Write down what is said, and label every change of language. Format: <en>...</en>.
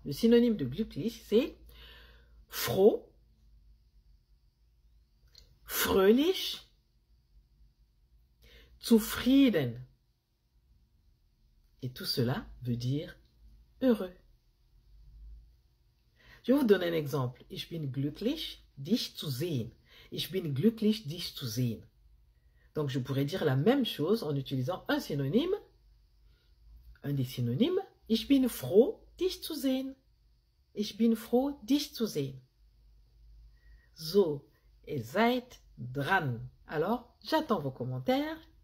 <fr>Le synonyme de glücklich, c'est froh, fröhlich, zufrieden. Et tout cela veut dire heureux. Je vais vous donner un exemple.</fr> <de>Ich bin glücklich, dich zu sehen. Ich bin glücklich, dich zu sehen.</de> <fr>Donc, je pourrais dire la même chose en utilisant un synonyme, un des synonymes.</fr> <de>Ich bin froh, dich zu sehen. Ich bin froh, dich zu sehen. So, ihr seid dran.</de> <fr>Alors, j'attends vos commentaires.</fr>